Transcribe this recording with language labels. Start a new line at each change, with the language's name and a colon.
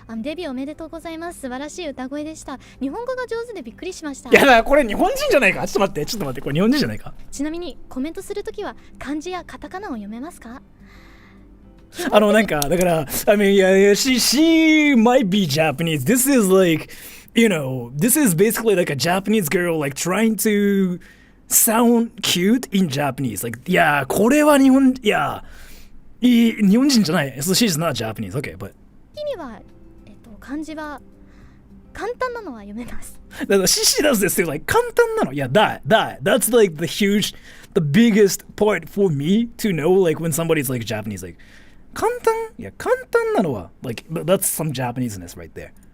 Japanese: デビューおめでとうございます。素晴らしい歌声でした。日本語が上手でびっくりしました。いやだこれ日本人じゃないか。ちょっと待って、これ日本人じゃないか。ちなみにコメントするときは漢字やカタカナを読めますか？なんかだから
English: I mean yeah, she might be Japanese. This is like you know, this is basically like a Japanese girl like trying to sound cute in Japanese. Like yeah,
Japanese: これは日本いや日本人じゃない。
English: So she's not Japanese. Okay, but
Japanese: 時には漢字は簡単なのは読めます。だから
English: she does this too. Like 簡単なの。Yeah, that's like the biggest part for me to know like when somebody's like Japanese like 簡単いや簡単なのは like that's some Japaneseness right there.